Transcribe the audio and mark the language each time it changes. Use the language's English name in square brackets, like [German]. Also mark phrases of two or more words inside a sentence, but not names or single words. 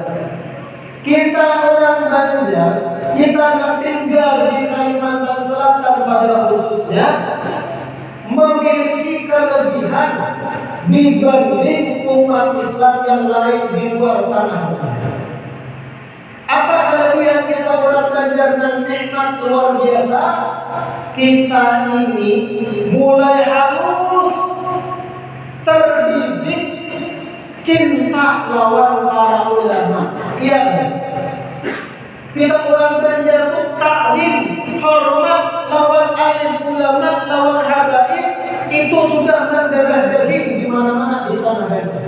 [Indonesian] Kita orang Banjar, kita yang tinggal di Kalimantan Selatan pada khususnya memiliki kelebihan dibanding umat Islam yang lain di luar tanah. Apa kelebihan kita orang Banjar dan nikmat luar biasa? Kita ini mulai halus, terdidik, cinta lawan para ulama. Iya, kita orang Banjar itu taklim, hormat lawan alim ulama, lawan habaib, itu sudah mendarah daging di mana-mana di tanah Banjar.